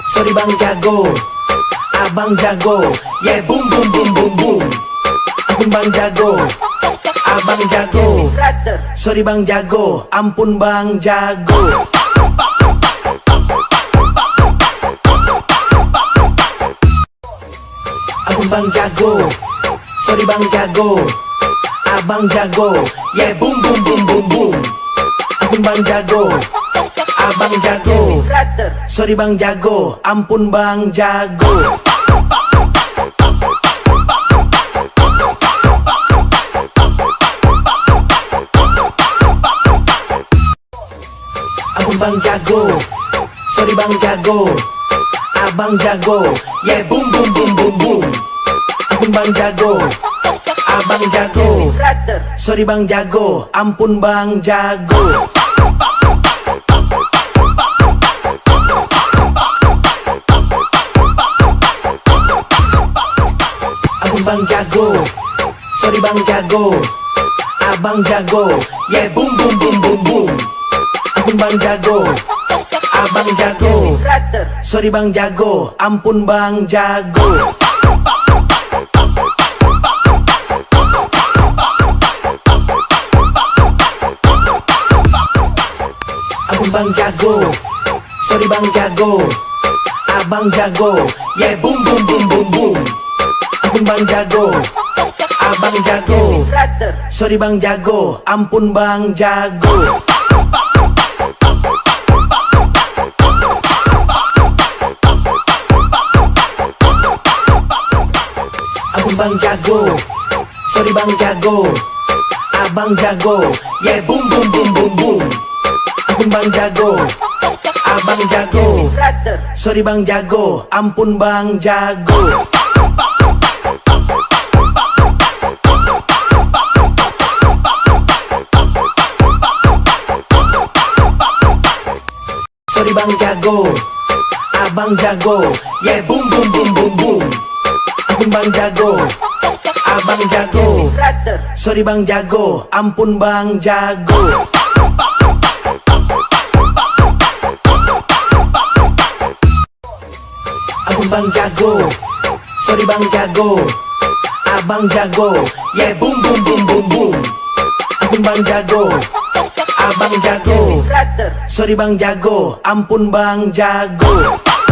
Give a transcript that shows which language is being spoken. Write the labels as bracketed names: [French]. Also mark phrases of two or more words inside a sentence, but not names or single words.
[Indonesian] Sorry bang jago, abang jago, [English] yeah boom boom boom boom boom. [Indonesian] Ampun bang jago, abang jago. Sorry bang jago, ampun bang jago. Ampun bang jago, sorry bang jago, abang jago, [English] yeah boom boom boom boom boom. [Indonesian] Ampun bang jago, abang jago. Sorry bang jago, ampun bang jago. Ampun bang jago, sorry bang jago, abang jago, [English] yeah boom boom boom boom boom. [Indonesian] Ampun bang jago, abang jago. Sorry bang jago, ampun bang jago. Ampun bang jago, sorry bang jago, abang jago, [English] yeah boom boom boom boom boom. [Indonesian] Ampun bang jago, abang jago. Sorry bang jago, ampun bang jago. Ampun bang jago, sorry bang jago, abang jago, [English] yeah boom boom boom boom boom. [Indonesian] Ampun bang jago, abang jago. Sorry bang jago, ampun bang jago. Ampun bang jago, sorry bang jago, abang jago, [English] yeah boom boom boom boom boom. [Indonesian] Ampun bang jago, abang jago. Sorry bang jago, ampun bang jago. Sorry bang jago, abang jago, [English] yeah boom boom boom boom boom. [Indonesian] Ampun bang jago, abang jago. Sorry bang jago, ampun bang jago. Ampun bang jago, sorry bang jago, abang jago, [English] yeah boom boom boom boom boom. [Indonesian] Ampun bang jago, abang jago. Sorry bang jago, ampun bang jago.